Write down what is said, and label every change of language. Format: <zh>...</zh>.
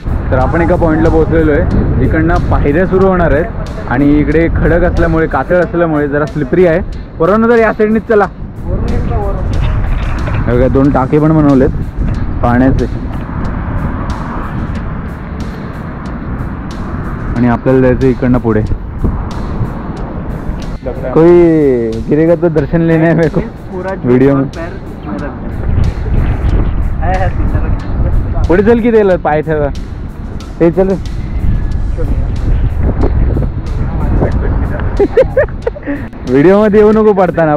<mr>तर आपण एका पॉईंटला पोहोचलेलो आहे. इकडनं पायऱ्या सुरू होणार आहेत आणि इकडे खडक असल्यामुळे, कातळ असल्यामुळे जरा स्लिपरी आहे. वरून तर या साईडनीच चला. बघा 2 टाके पण बनवलेत पाण्याचे आणि आपल्याला जायचं इकडनं पुढे.</mr> <hi>कोई गिरेगा तो दर्शन लेने है मेरे को वीडियो में.</hi> <mr>पुढे चल की त्याला पाय ठेवा. ते चल वीडियो मध्ये येऊ नको पडताना.</mr>